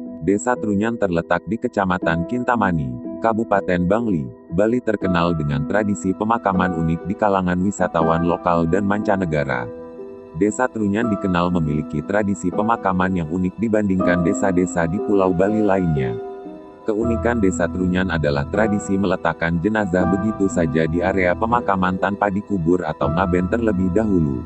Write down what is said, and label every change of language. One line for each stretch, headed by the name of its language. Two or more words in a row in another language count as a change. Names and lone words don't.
Indonesian: Desa Trunyan terletak di Kecamatan Kintamani, Kabupaten Bangli, Bali terkenal dengan tradisi pemakaman unik di kalangan wisatawan lokal dan mancanegara. Desa Trunyan dikenal memiliki tradisi pemakaman yang unik dibandingkan desa-desa di Pulau Bali lainnya. Keunikan Desa Trunyan adalah tradisi meletakkan jenazah begitu saja di area pemakaman tanpa dikubur atau ngaben terlebih dahulu.